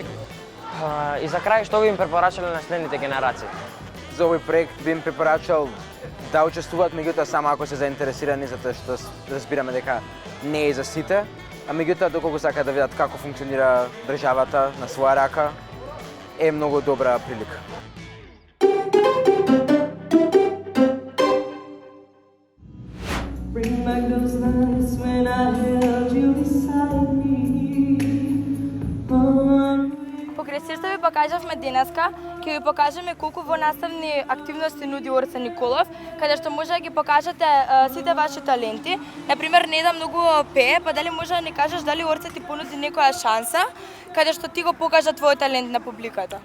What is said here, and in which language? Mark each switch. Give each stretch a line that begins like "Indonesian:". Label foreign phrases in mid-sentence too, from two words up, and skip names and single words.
Macedonian: И за крај, што би им препорачале на следните генерации? За овој проект би им препорачал да учествуваат, меѓутоа само ако се заинтересирани, затоа што разбираме дека не е за сите, а меѓутоа доколку сакаат да видат како функционира државата на своја рака, е многу добра прилика.
English: Bring back those nights when I held you beside me.
Macedonian: Покрај се што ви покажавме денеска, ќе ви покажеме колку во наставни активности нуди Орце Николов, каде што може да ги покажете сите ваши таленти. Например, Неда многу пее, па дали може да ни кажеш дали Орце ти понуди некоја шанса, каде што ти го покажа твојот талент на публиката?